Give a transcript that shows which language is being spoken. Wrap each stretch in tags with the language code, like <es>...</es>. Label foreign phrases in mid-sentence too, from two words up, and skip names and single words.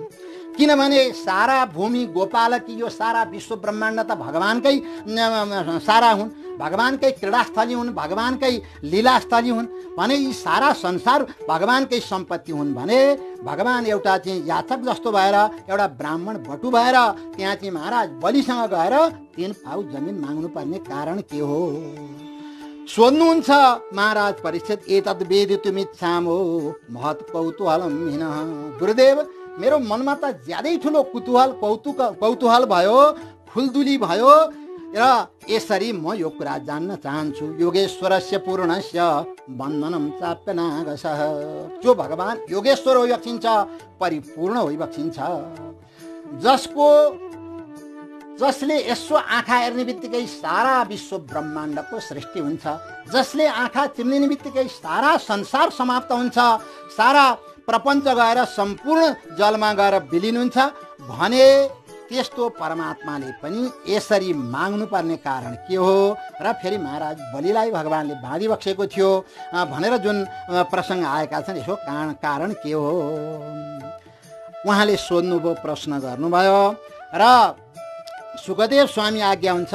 <ne>किनभने सारा भूमि गोपालकी यो सारा विश्व ब्रह्माण्ड त भगवानकै सारा हुन्, भगवानकै क्रीडास्थली हुन्, भगवानकै लीलास्थली हुन् भने यी सारा संसार भगवानकै सम्पत्ति हुन् भने भगवान एउटा चाहिँ याचक जस्तो भएर एउटा ब्राह्मण बटु भएर त्यहाँ चाहिँ महाराज बलिसँग गएर 3 पाउ जमिन माग्नु पर्ने कारण के हो सोध्नुहुन्छ महाराज परीक्षित।</ne> <sa>एतद् वेदितुमिच्छामो महत् कौतूहलम हिन।</sa> <ne>गुरुदेव, मेरो मनमा त ज्यादै ठुलो कौतूहल भयो, फुलदुली भयो र यसरी म यो कुरा जान्न चाहन्छु।</ne> <sa>योगेश्वरस्य पूर्णस्य बन्धनम चाप्य नागसः।</sa> <ne>जो भगवान योगेश्वर होइबक्सिन्छ, परिपूर्ण होइबक्सिन्छ, जसले यसो आँखा हेर्ने बित्तिकै सारा विश्व ब्रह्माण्डको सृष्टि हुन्छ, जसले आँखा चिम्लिने बित्तिकै सारा संसार समाप्त हुन्छ, सारा प्रपञ्च गएर सम्पूर्ण जलमा गएर विलिन हुन्छ भने त्यस्तो परमात्माले पनि यसरी माग्नु पर्ने कारण के हो र फेरि महाराज बलिलाई भगवानले बाँधिबक्सेको थियो भनेर जुन प्रसङ्ग आएका छन्, यसो कारण के हो उहाँले सोध्नुभयो, प्रश्न गर्नुभयो र सुखदेव स्वामी आज्ञा हुन्छ।</ne>